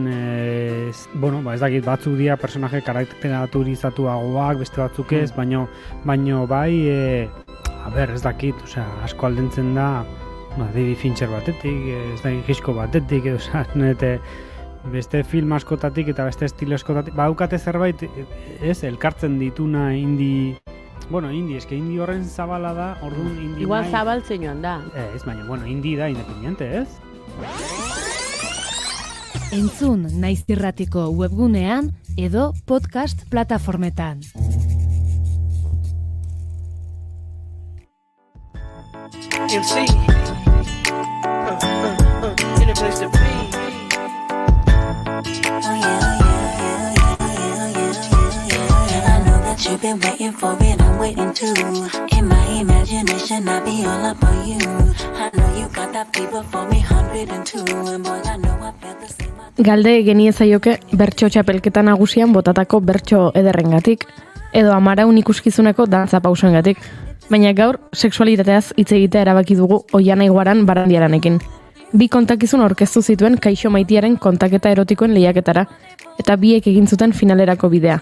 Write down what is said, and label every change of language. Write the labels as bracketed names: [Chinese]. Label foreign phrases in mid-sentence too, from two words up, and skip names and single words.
[Basque] Bueno, ez dakit, batzuk dira personaje karakterizatuagoak, beste batzuk ez, baino bai, ez dakit, asko aldentzen da, David Fincher batetik, ez dakit Hitchcock batetik, edo beste film askotatik eta beste estilo askotatik, badukate zerbait, elkartzen dituna indi horren zabala da, orduan indi igual zabaltzen joan da. Ez, baina, indi da independiente, ez? Entzun Naiz Irratiko webgunean edo podcast plataformetan. [English] MC in a place to be. You've been waiting for it, I'm waiting too. In my imagination, I'll be all up on you. I know you got that fever for me, 102. And boy, I know I feel the same. [Basque] Galde geniezaioke bertso txapelketa nagusian botatako bertso ederrengatik, edo Amaraun ikuskizuneko dantza pausoengatik. Baina gaur, sexualitateaz hitz egitea erabaki dugu Oiana Iguaran Barandiaranekin. Bi kontakizun aurkeztu zituen Kaixo Maitiaren kontaketa erotikoen lehiaketara, eta biek egin zuten finalerako bidea.